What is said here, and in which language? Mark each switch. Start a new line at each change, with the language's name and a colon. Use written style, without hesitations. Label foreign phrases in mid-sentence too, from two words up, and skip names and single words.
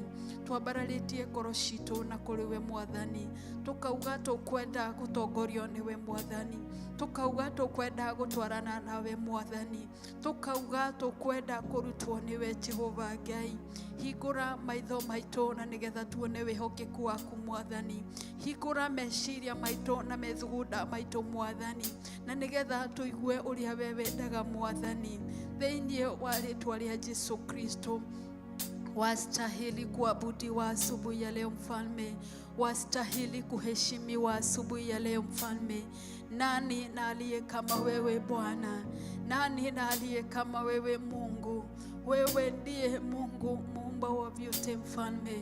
Kikuyu: Twambararitie ngoro citu na kuri we Mwathani, tukauga tukwenda gutongorio niwe Mwathani, tukauga tukwenda gutwarana nawe Mwathani, tukauga tukwenda kurutwo niwe Jehova Ngai. Hingura maitho maitu na nigetha tuone wihokeku waku Mwathani, hingura meciria maitu na methugunda maitu Mwathani, na nigetha tuigue uria we wendaga Mwathani. Thĩinĩ wa rĩĩtwa rĩa Jesu Kristo,
Swahili: wastahili kuabudiwa asubuhi ya leo Mfalme, wastahili kuheshimiwa asubuhi ya leo Mfalme. Nani na aliye kama wewe Bwana? Nani na aliye kama wewe Mungu? Wewe ndiye Mungu muumba wa vyote Mfalme.